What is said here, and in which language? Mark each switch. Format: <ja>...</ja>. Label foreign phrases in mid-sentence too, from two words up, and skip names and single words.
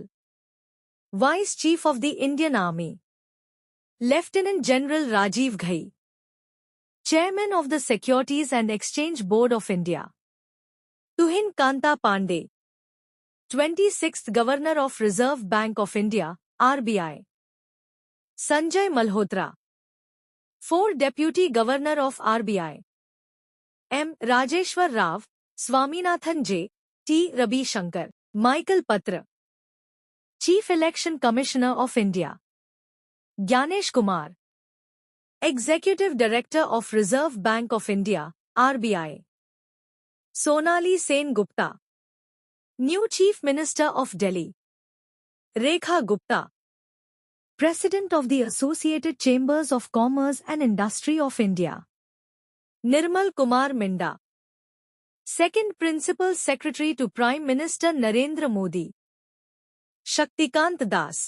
<en>Vice Chief of the Indian Army. Lieutenant General Rajiv Ghai. Chairman of the Securities and Exchange Board of India. Tuhin Kanta Pandey. 26th Governor of Reserve Bank of India, RBI. Sanjay Malhotra. 4th Deputy Governor of RBI. M. Rajeshwar Rao, Swaminathan J. T. Rabi Shankar, Michael Patra. Chief Election Commissioner of India, Gyanesh Kumar. Executive Director of Reserve Bank of India, RBI. Sonali Sen Gupta. New Chief Minister of Delhi, Rekha Gupta. President of the Associated Chambers of Commerce and Industry of India, Nirmal Kumar Minda. Second Principal Secretary to Prime Minister Narendra Modi, Shaktikant Das.</en>